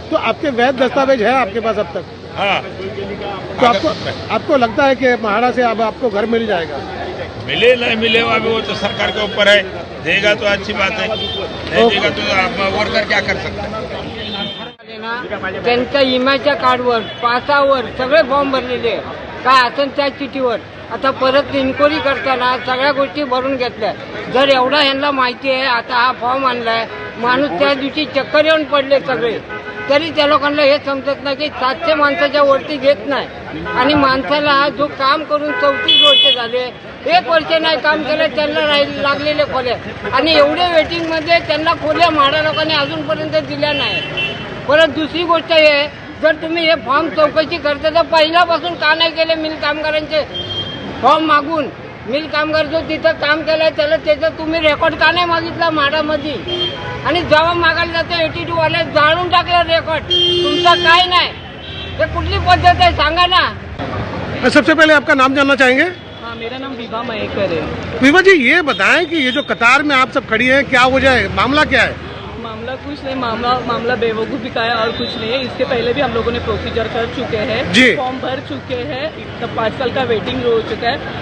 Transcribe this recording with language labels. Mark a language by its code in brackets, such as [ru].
[hi] तो आपके वैध दस्तावेज है आपके पास अब तक? हाँ। तो आपको लगता है कि म्हाडा से अब आपको घर मिल जाएगा? मिले नहीं मिले अभी वो तो सरकार के ऊपर है, देगा तो अच्छी बात है, नहीं देगा तो आप वर्कर क्या कर सकते हैं। [mr] त्यांच्या इमाच्या कार्डवर, पासावर सगळे फॉर्म भरलेले, काय असेल त्या चिठीवर. आता परत इन्क्वायरी करताना सगळ्या गोष्टी भरून घेतल्या. जर एवढा ह्यांना माहिती आहे, आता हा फॉर्म आणलाय, माणूस त्या दिवशी चक्कर येऊन पडले सगळे, तरी त्या लोकांना हे समजत नाही की 700 माणसाच्या वरती घेत नाही. आणि माणसाला जो काम करून 34 वर्ष झाले, 1 वर्ष नाही काम केलं, त्यांना लागलेले खोल्या, आणि एवढे वेटिंगमध्ये त्यांना खोल्या म्हाडा लोकांनी अजूनपर्यंत दिल्या नाही. परत दुसरी गोष्ट हे, जर तुम्ही हे फॉर्म चौकशी करता तर पहिल्यापासून का नाही केले मिल कामगारांचे फॉर्म मागून? मिल कामगार जो तिथं काम केलंय त्याला त्याचं तुम्ही रेकॉर्ड का नाही मागितला म्हाडामध्ये? आणि जेव्हा मागायला जातो 82 वाले जाळून टाकलं रेकॉर्ड, तुमचा काय नाही. हे कुठली पद्धत आहे सांगा ना. [hi] सबसे पहले आपका नाम जानना चाहेंगे? हाँ, मेरा नाम विभा मयेकर है। विभा जी ये बताएं कि ये जो कतार में आप सब खड़ी हैं, क्या वजह है, मामला क्या है? मामला कुछ नहीं, मामला बेवकूफ़ी का है और कुछ नहीं है। इसके पहले भी हम लोगों ने प्रोसीजर कर चुके हैं, जी। फॉर्म भर चुके हैं, तब 5 साल का वेटिंग हो चुका है।